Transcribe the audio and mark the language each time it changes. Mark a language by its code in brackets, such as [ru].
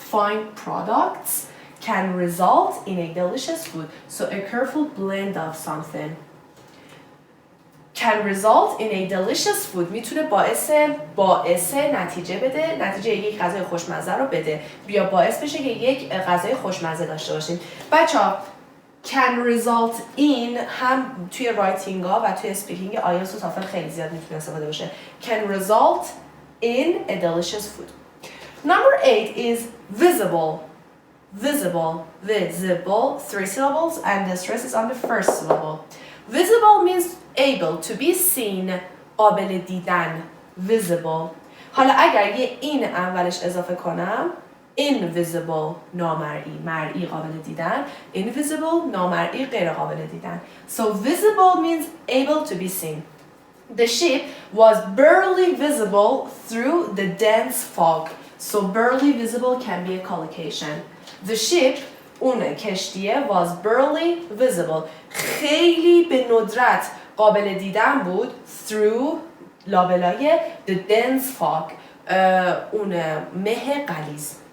[en] Fine products can result in a delicious food. So a careful blend of something can result in a delicious food. [fa] میتونه باعث نتیجه بده، نتیجه یک غذای خوشمزه رو بده، بیا باعث بشه که یک غذای خوشمزه داشته باشیم. بچه‌ها can result in هم توی رایتینگ ها و توی اسپیکینگ آیلتس و تافل خیلی زیاد میتونه استفاده بشه. [en] Can result in a delicious food. Number 8 is visible. Visible, 3 syllables and the stress is on the first syllable. Visible means able to be seen, [fa] قابل دیدن. [en] Visible. [fa] حالا اگر یه این اولش اضافه کنم invisible نامرئی، مرئی قابل دیدن، invisible نامرئی غیر قابل دیدن. [en] So visible means able to be seen. The ship was barely visible through the dense fog. So barely visible can be a collocation. The ship [fa] اون کشتیه [en] was barely visible [fa] خیلی به ندرت قابل دیدن بود [en] through [fa] لابلای [en] the dense fog [fa] اون مه غلیظ.